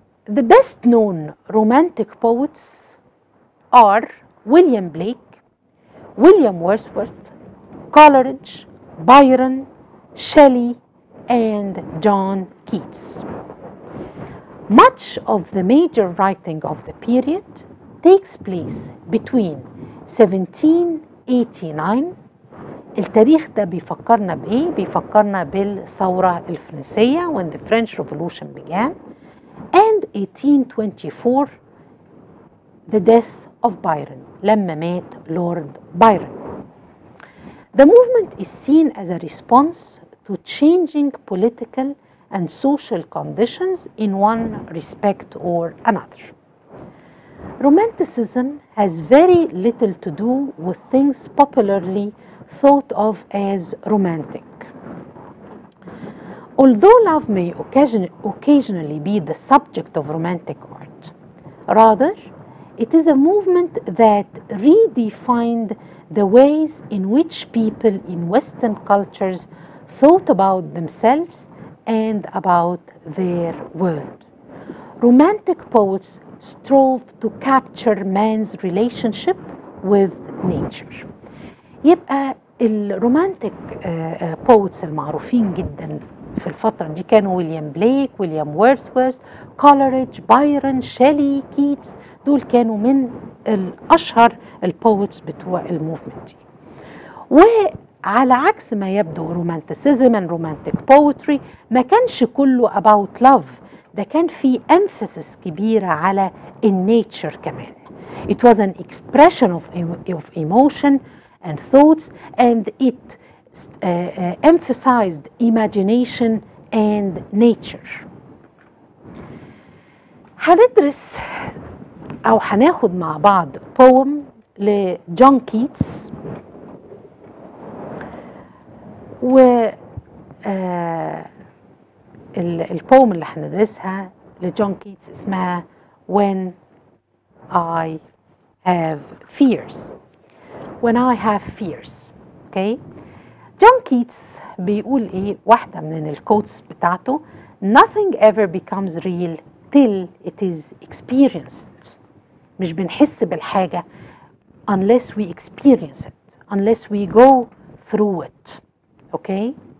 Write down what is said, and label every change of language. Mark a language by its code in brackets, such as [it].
[en] The best known romantic poets are William Blake, William Wordsworth, Coleridge, Byron, Shelley, and John Keats. Much of the major writing of the period takes place between 1789. [ar] التاريخ ده بيفكرنا بإيه؟ بيفكرنا بالثورة الفرنسية [en] when the French Revolution began, and 1824 the death of Byron [ar] لما مات لورد بايرون. [en] The movement is seen as a response to changing political and social conditions in one respect or another. Romanticism has very little to do with things popularly thought of as romantic. Although love may occasionally be the subject of romantic art, rather, it is a movement that redefined the ways in which people in Western cultures thought about themselves and about their world. Romantic poets strove to capture man's relationship with nature. [ar] يبقى الرومانتيك بوتس المعروفين جدا في الفترة دي كانوا ويليام بليك، ويليام وورdsworth، كولريدج، بايرون، شيلي، كيتس. دول كانوا من الأشهر البوتس بتوع الموفمنت دي. وعلى عكس ما يبدو رومانتسيزم [en] and romantic poetry [ar] ما كانش كله [en] about love، [ar] ده كان في emphasis كبيرة على النيتشر كمان. [en] It was an expression of emotion and thoughts, and it emphasized imagination and nature. [ar] هندرس أو هناخد مع بعض poem لجون كيتس، و البوم اللي هندرسها لجون كيتس اسمها When I Have Fears. [en] When I Have Fears. Okay. [ar] جون كيتس بيقول ايه؟ واحدة من الكوتس بتاعته: [en] Nothing ever becomes real till it is experienced. [ar] مش بنحس بالحاجة [en] unless we experience it, unless we go through it. [ar] Okay.